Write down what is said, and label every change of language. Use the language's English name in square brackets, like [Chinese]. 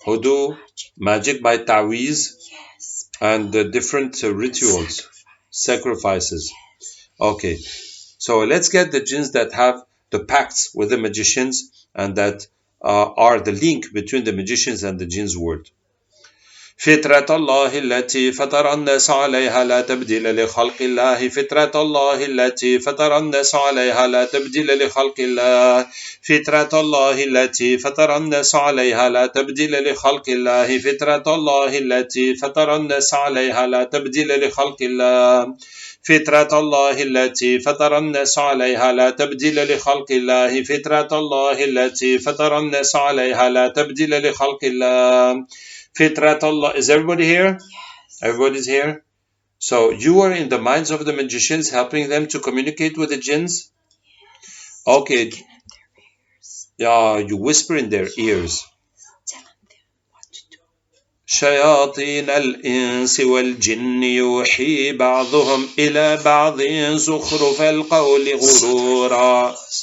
[English] who do magic by ta'weez Yes. and different rituals, sacrifices. Okay, so let's get the jinns that have the pacts with the magicians and that are the link between the magicians and the jinns' word. [Arabic] فطرة الله التي فطر الناس عليها لا تبديل لخلق الله فطرة الله التي فطر الناس عليها لا تبديل لخلق الله فطرة الله التي فطر الناس عليها لا تبديل لخلق الله فطرة الله التي فطر الناس عليها لا تبديل لخلق الله فطرة الله التي فطر الناس عليها لا تبديل لخلق الله فطرة الله التي فطر الناس عليها لا تبديل لخلق الله فطرة Allah. [English] Is everybody here? Yes. Everybody's here? So you are in the minds of the magicians helping them to communicate with the jinns? Yes. Okay. Speaking in their ears. Yeah, you whisper in their ears. Telling them what to do. [Arabic] شياطين الإنس والجن يوحي بعضهم إلى بعض زخرف القول غرورا.